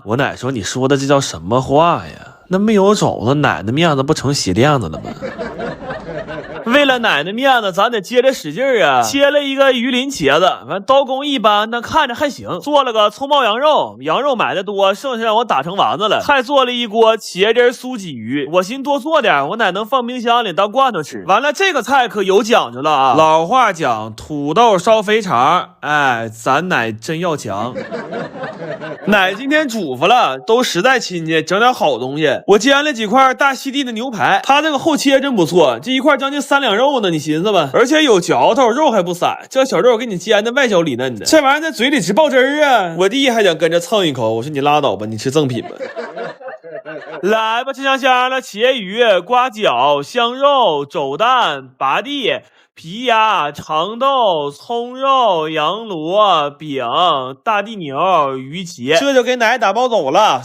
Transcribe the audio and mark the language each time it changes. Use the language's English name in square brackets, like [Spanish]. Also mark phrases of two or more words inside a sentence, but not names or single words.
[Chinese] 我奶说，你说的這叫什麼話呀？那沒有肘子，奶的面子不成鞋墊子了嗎？為了奶奶面子，咱得接着使勁啊！切了一個魚鱗茄子，完刀工一般，但看着還行。做了個蔥爆羊肉，羊肉買的多，剩下讓我打成丸子了。還做了一鍋茄汁酥鯽魚，我寻多做點，我奶能放冰箱裡當罐頭吃。完了，這個菜可有講究了啊！老話講，土豆燒肥腸，哎，咱奶真要強。奶今天囑咐了，都實在親戚，整點好東西。我煎了幾塊大溪地的牛排，它這個後切真不錯，這一塊將近3兩肉呢，你尋思吧，而且有嚼頭，肉還不散，這小肉給你煎的外焦裡嫩的，這玩意兒在嘴裡直爆汁兒啊！我弟還想跟着蹭一口，我說你拉倒吧，你吃赠品吧。來吧，吃香香了，茄魚、瓜餃、香肉、肘蛋、拔地、皮鴨、長豆、蔥肉、羊螺、餅、大地牛、魚茄，這就給奶打包走了。